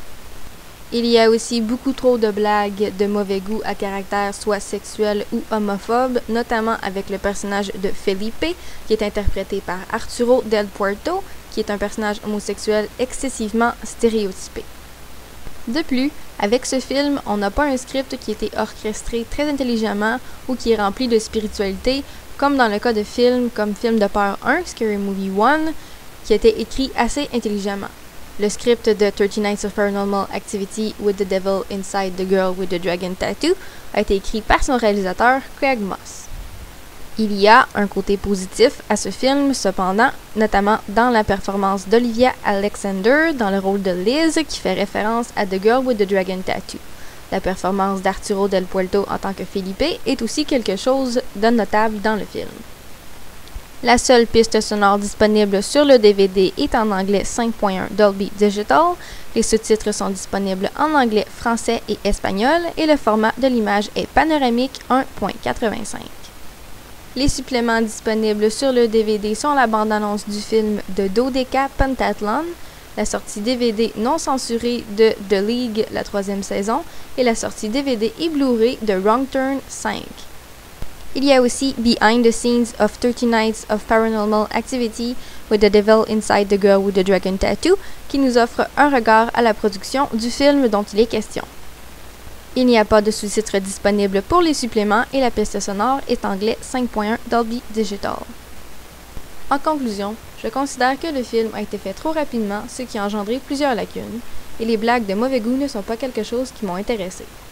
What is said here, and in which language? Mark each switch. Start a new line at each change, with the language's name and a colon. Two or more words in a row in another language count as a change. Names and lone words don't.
French: Il y a aussi beaucoup trop de blagues de mauvais goût à caractère soit sexuel ou homophobe, notamment avec le personnage de Felipe, qui est interprété par Arturo Del Puerto, qui est un personnage homosexuel excessivement stéréotypé. De plus, avec ce film, on n'a pas un script qui a été orchestré très intelligemment ou qui est rempli de spiritualité, comme dans le cas de films comme Film de peur 1, Scary Movie 1, qui a été écrit assez intelligemment. Le script de 30 Nights of Paranormal Activity with the Devil Inside the Girl with the Dragon Tattoo a été écrit par son réalisateur Craig Moss. Il y a un côté positif à ce film, cependant, notamment dans la performance d'Olivia Alexander dans le rôle de Liz qui fait référence à The Girl with the Dragon Tattoo. La performance d'Arturo Del Puerto en tant que Felipe est aussi quelque chose de notable dans le film. La seule piste sonore disponible sur le DVD est en anglais 5.1 Dolby Digital. Les sous-titres sont disponibles en anglais, français et espagnol et le format de l'image est panoramique 1.85. Les suppléments disponibles sur le DVD sont la bande-annonce du film de Dodeca Pentathlon, la sortie DVD non censurée de The League, la 3e saison, et la sortie DVD et Blu-ray de Wrong Turn 5. Il y a aussi Behind the Scenes of 30 Nights of Paranormal Activity with the Devil Inside the Girl with the Dragon Tattoo, qui nous offre un regard à la production du film dont il est question. Il n'y a pas de sous-titres disponibles pour les suppléments et la piste sonore est anglais 5.1 Dolby Digital. En conclusion, je considère que le film a été fait trop rapidement, ce qui a engendré plusieurs lacunes, et les blagues de mauvais goût ne sont pas quelque chose qui m'ont intéressé.